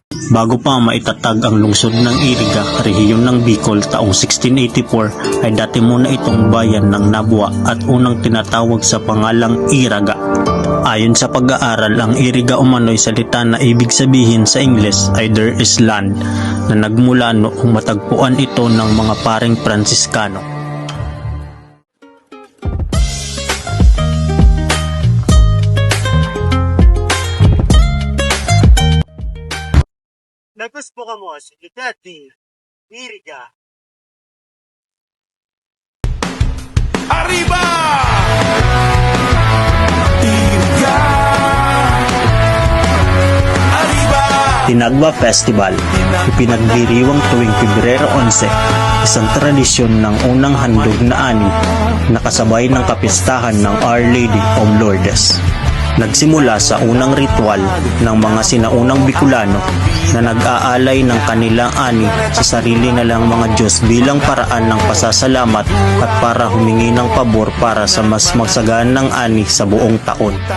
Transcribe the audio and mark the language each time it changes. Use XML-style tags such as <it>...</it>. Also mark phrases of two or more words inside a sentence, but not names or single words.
<tl>Bago pa maitatag ang lungsod ng Iriga, rehiyon ng Bicol taong 1684 ay dati muna itong bayan ng Nabwa at unang tinatawag sa pangalang Iraga. Ayon sa pag-aaral, ang Iriga umano'y salita na ibig sabihin sa Ingles ay</tl> <en>there is land,</en> <tl>na nagmula noong matagpuan ito ng mga paring Pransiskano. Nagpuspokamos, Duterte, Iriga. Arriba! Iriga! Arriba! Tinagba Festival, ipinagdiriwang tuwing Pebrero 11, isang tradisyon ng unang handog na ani, nakasabay ng kapistahan ng Our Lady of Lourdes. Nagsimula sa unang ritual ng mga sinaunang Bicolano na nag-aalay ng kanilang ani sa sarili nilang mga Diyos bilang paraan ng pasasalamat at para humingi ng pabor para sa mas magsaganang ani sa buong taon.</tl>